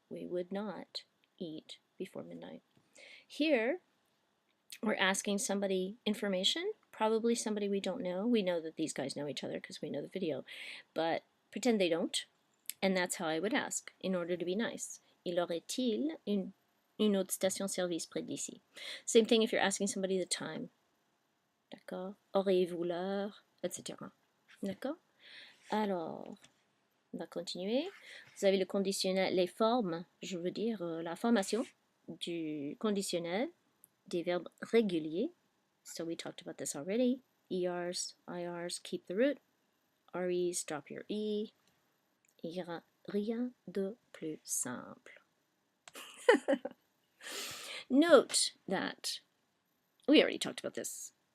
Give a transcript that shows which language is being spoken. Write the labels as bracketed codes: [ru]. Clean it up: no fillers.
[en] We would not eat before midnight. Here, we're asking somebody information, probably somebody we don't know. We know that these guys know each other because we know the video, but pretend they don't. And that's how I would ask, in order to be nice. [fr] Il aurait-il une autre station-service près d'ici? [en] Same thing if you're asking somebody the time. [fr] D'accord? Auriez-vous l'heure? Etc. D'accord? Alors, on va continuer. Vous avez le conditionnel, les formes, je veux dire la formation du conditionnel des verbes réguliers. [en] So we talked about this already. ERs, IRs, keep the root. REs, drop your E. [fr] Rien de plus simple. [en] Note that we already talked about this.